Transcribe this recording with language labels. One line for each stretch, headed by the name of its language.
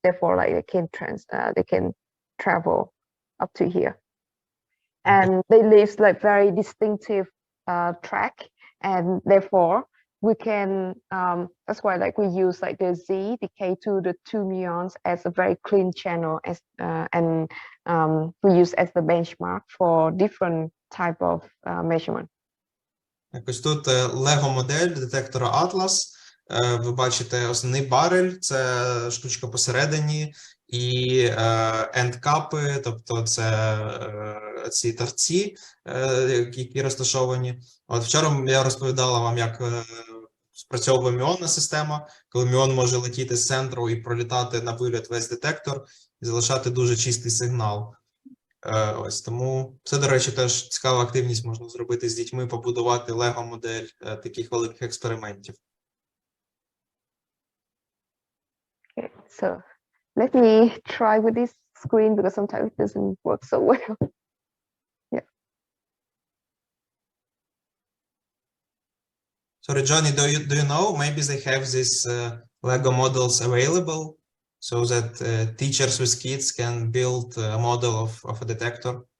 English: Therefore, like they can travel up to here, and they leave like very distinctive track, and therefore we can. That's why like we use like the Z decay to the 2 muons as a very clean channel, as and we use as the benchmark for different type of measurement.
Ukrainian: Якось тут Лего-модель детектора Atlas. Ви бачите основний барель, це штучка посередині, і ендкапи, тобто це ці торці, які розташовані. От вчора я розповідала вам, як спрацьовує мюонна система, коли мюон може летіти з центру і пролітати на виліт весь детектор і залишати дуже чистий сигнал. Ось тому це, до речі, теж цікава активність, можна зробити з дітьми, побудувати лего-модель таких великих експериментів.
English: Okay, so let me try with this screen because sometimes it doesn't work so well. Yeah. Sorry, Joni, do you know, maybe they have these Lego models available so that teachers with kids can build a model of a detector?